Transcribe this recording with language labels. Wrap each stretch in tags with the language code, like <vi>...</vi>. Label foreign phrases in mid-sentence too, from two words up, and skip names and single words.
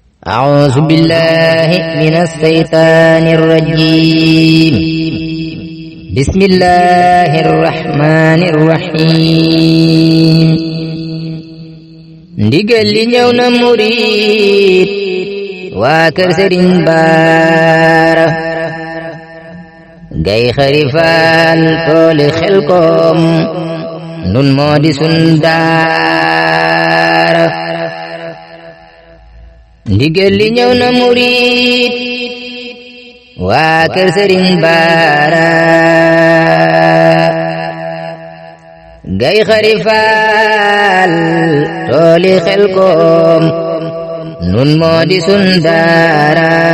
<ar>أعوذ بالله من الشيطان الرجيم بسم الله الرحمن الرحيم</ar> <wo>ndigal li ñëw na murid waa kër Sëriñ Baara Gay Xarifaan tooli Xelkom nun moo di sun daara ndigal li ñëw na murid waa kër Sëriñ Baara Gay Xarifaan tooli Xelkom nun moo di sun daara</wo>